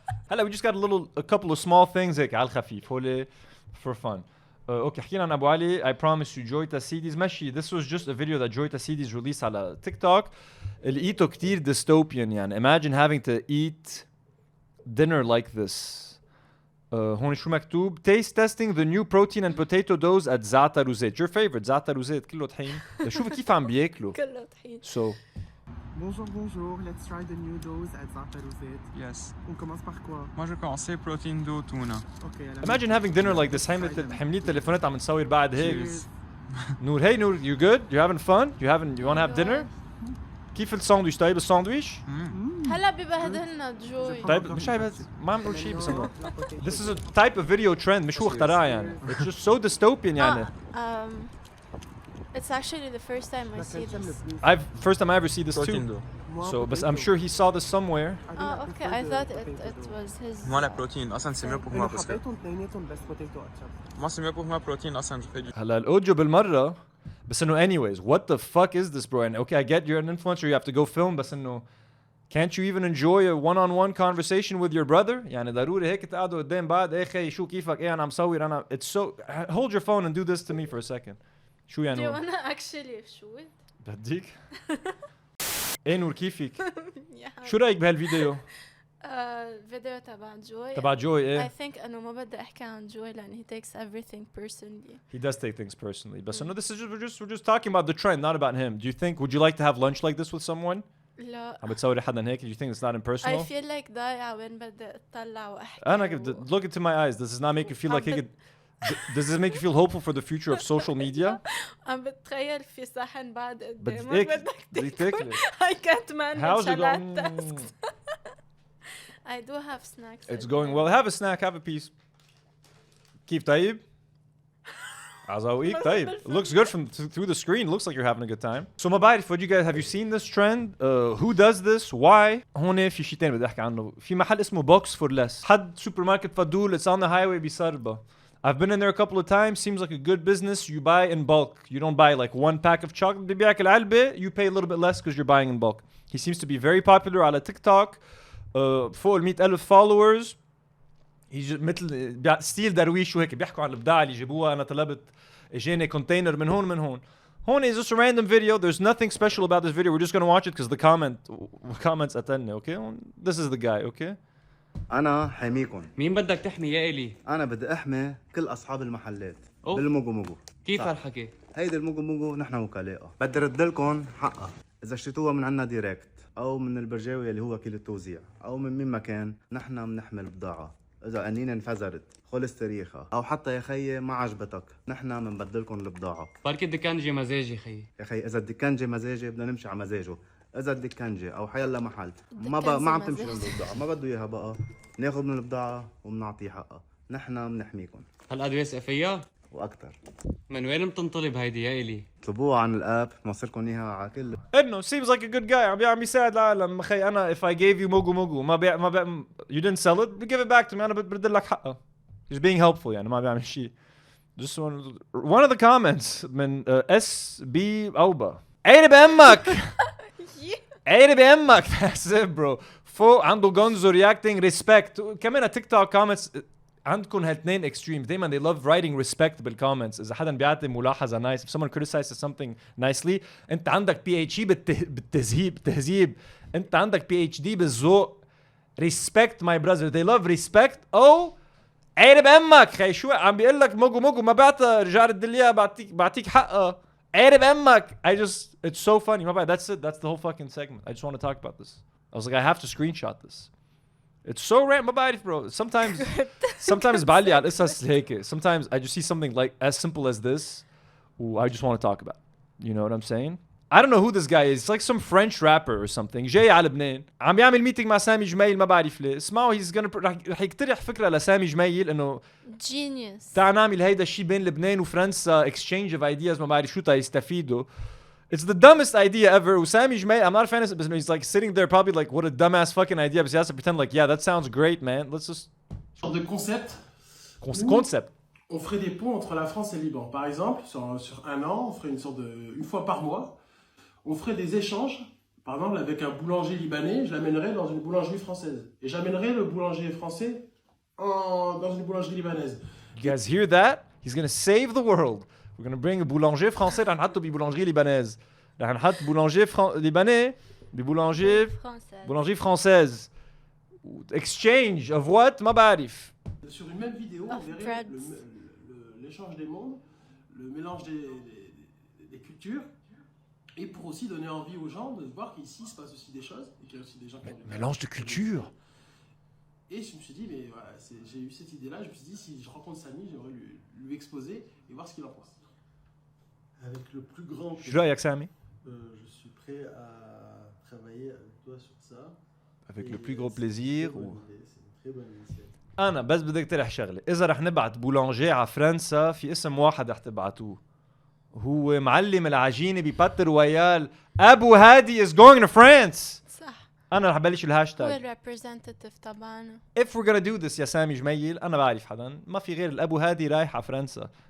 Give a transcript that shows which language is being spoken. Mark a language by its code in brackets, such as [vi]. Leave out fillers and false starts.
[en] هلا we just got a couple of small things [ar] هيك على الخفيف هولي [en] for fun. [ar] اوكي حكينا عن ابو علي. [en] I promise you Joy Tassidis [ar] ماشي. [en] This was just a video that Joy Tassidis released [ar] على تيك توك. اللي ايته كتير dystopian يعني. [en] Imagine having to eat dinner like this. [ar] هون شو مكتوب؟ [en] Taste testing the new protein and potato doughs at Zata Rosette. Your favorite [ar] Zata Rosette. كله طحين. شوفي كيف عم بياكلوا. كله طحين. [en] So [fr] Bonjour, [en] let's try the new doughs at Zata Rosette. Yes. [fr] On commence par quoi? Moi je vais commencer [en] protein dough tuna. Okay. Imagine having dinner like this. [ar] حملي التليفونات عم نصور بعد هيك. [en] Nour, hey Nour, you good? You having fun? You want to have dinner? [ar] كيف الساندويش؟ طيب الساندويش؟ هلا ببهدلنا جوي. طيب مش عيب ما عم نقول شيء بس انه [en] this is a type of video trend [ar] مش هو اخترعها يعني. [en] It's just so dystopian يعني. It's actually the first time I see this. First time I ever see this too. So but I'm sure he saw this somewhere. Oh okay, I thought it was his. [fr] Moi la protéine [ar] اصلا [fr] c'est mieux pour moi parce que moi c'est mieux pour moi protéine اصلا je fais du. [ar] هلا الاوديو بالمرة بس انه [en] anyways what the fuck is this bro and okay I get you're an influencer you have to go film [ar] بس انه [en] can't you even enjoy a one-on-one conversation with your brother [ar] يعني ضروري هيك تقعدوا قدام بعض ايه خي شو كيفك ايه انا عم صور انا [en] it's so hold your phone and do this to me for a second [ar] شو يعني [en] Do you wanna actually shoot? [ar] بديك ايه نور كيفك شو رايك بهالفيديو فيديو تبع جوي ايه [en] I think [ar] انه ما بدي احكي عن جوي لان [en] he takes everything personally. He does take things personally but so no this is we're just talking about the trend not about him. Do you think would you like to have lunch like this with someone? [ar] لا عم بتصوري حدا هيك? [en] Do you think it's not impersonal? I feel like [ar] ضايعة وين بدي اطلع واحكي. [en] أنا look into my eyes. Does this not make you feel like he could? Does this make you feel hopeful for the future of social media? [ar] عم بتخيل في صحن بعد قدامك بدك تاكل. [en] I can't manage How's it salad going? tasks. I do have snacks. It's going well. Have a snack. Have a piece. [ar] كيف طيب? عزاويك طيب. [en] It looks good from through the screen. It looks like you're having a good time. So [ar] ما بعرف [en] what you guys have you seen this trend? Who does this? Why? [ar] هون في شيء ثاني بدي احكي عنه. في محل اسمه Box for Less. حد سوبر ماركت فضول. [en] It's on the highway [ar] بصربة. [en] I've been in there a couple of times. Seems like a good business. You buy in bulk. You don't buy like one pack of chocolate. [ar] ببيعك العلبة. [en] You pay a little bit less because you're buying in bulk. He seems to be very popular [ar] على [en] TikTok. [ar] فوق ال 100,000 [en] followers. He's [ar] مثل ستيل درويش وهيك بيحكوا عن الابداع اللي جابوها. انا طلبت اجاني كونتينر من هون من هون. هون [en] is just a random video. There's nothing special about this video. We're just gonna watch it because the comments [ar] قتلنا. [en] Okay, this is the guy. Okay. [ar] أنا حاميكم. مين بدك تحمي يا إلي؟ أنا بدي أحمي كل أصحاب المحلات بالموجو موجو. كيف هالحكي؟ هيدي الموجو موجو نحن وكالائها. بدي رد لكم حقها. إذا اشتريتوها من عنا ديريكت أو من البرجاوي اللي هو وكيل التوزيع أو من مين ما كان نحن بنحمل بضاعة. إذا قنينة انفجرت خلص تاريخها أو حتى يا خيي ما عجبتك نحن بنبدلكم البضاعة. بركي الدكان جي مزاجي خيي. يا خيي إذا الدكان جي مزاجي بدنا نمشي على مزاجه. إذا الدكان جي أو حيلا محل ما عم تمشي عنده البضاعة ما بده إياها بقى ناخذ من البضاعة وبنعطيه حقها. نحن بنحميكم. هالأدريس فيها؟ وأكثر. من وين بتنطلب هيدي يا إلي؟ اطلبوها عن الاب بنوصلكم اياها على كل انه [en] seems like a good guy [ar] عم يساعد العالم. اخي انا [en] if I gave you [ar] موجو موجو ما بيع [en] you didn't sell it give it back to me [ar] انا برد لك حقها. [en] He's being helpful يعني ما بيعمل شيء. Just one of the comments [ar] من SB أوبا عيني بأمك عيني بأمك. [en] That's it bro. [ar] فوق عنده جونزو reacting respect. كمان تيك توك comments عندكم هالتنين extreme دايما [en] they love writing respect [ar] بالكومنتس. اذا حدا بيعطي ملاحظه [en] nice if someone criticizes something nicely [ar] انت عندك PhD بالتهذيب انت عندك PhD بالذوق. [en] respect my brother they love respect. [ar] او عيني بامك خي شو عم بيقول لك موجو موجو ما بعتها رجال الدليا بعطيك حقها عيني بامك. [en] I just it's so funny [ar] ما بعد [en] that's it that's the whole fucking segment. I just want to talk about this. I was like I have to screenshot this. It's so random [ar] ما بعرف [en] bro. Sometimes [ar] بعلي على القصص هيك. [en] Sometimes I just see something like as simple as this I just want to talk about. You know what I'm saying? I don't know who this guy is. It's like some French rapper or something. [ar] جاي على لبنان عم بيعمل ميتينج مع سامي جميل ما بعرف ليه. اسمعوا [en] he's gonna [ar] رح يقترح فكرة لسامي جميل انه [en] genius [ar] تعال نعمل هيدا الشيء بين لبنان وفرنسا [en] exchange of ideas [ar] ما بعرف شو تا يستفيدوا. [en] It's the dumbest idea ever. Samy Gemayel, I'm not a fan of it, but he's like sitting there probably like, what a dumbass fucking idea. But he has to pretend like, yeah, that sounds great, man. Let's just... [fr] Genre de concept. Concept. On ferait des ponts entre la France et le Liban. Par exemple, sur un an, on ferait une fois par mois, on ferait des échanges. Par exemple, avec un boulanger libanais, je l'amènerais dans une boulangerie française. Et j'amènerais le boulanger français dans une boulangerie libanaise. [en] You guys hear that? He's gonna save the world. We're gonna bring a [fr] boulanger français [ar] رح نحطه [en] ببoulangerie libanaise. [ar] رح نحط [fr] boulanger libanais boulangerie française. [en] Exchange of what? [ar] ما بعرف. [fr] Sur une même vidéo, on verrait l'échange des mondes, le mélange des cultures, et pour aussi donner envie aux gens de voir qu'ici il se passe aussi des choses et qu'il y a aussi des gens qui mélange de culture. Et je me suis dit mais voilà, j'ai eu cette idée-là, je me suis dit si je rencontre Samy, j'aimerais lui exposer et voir ce qu'il en pense. Avec le plus grand [ar] شو رأيك سامي؟ [fr] je suis prêt à travailler avec toi sur ça. Avec le plus gros plaisir. C'est une très bonne initiative. [ar] أنا بس بدي أقترح شغلة، إذا رح نبعت بولانجي على فرنسا في اسم واحد رح تبعتوه. هو معلم العجينة بباتر ويال أبو هادي is going to France. صح. أنا رح بلش هو الهاشتاج. الريبريزنتيف تبعنا. [en] If we're gonna do this [ar] يا سامي جميل، أنا بعرف حدا، ما في غير الأبو هادي رايح على فرنسا.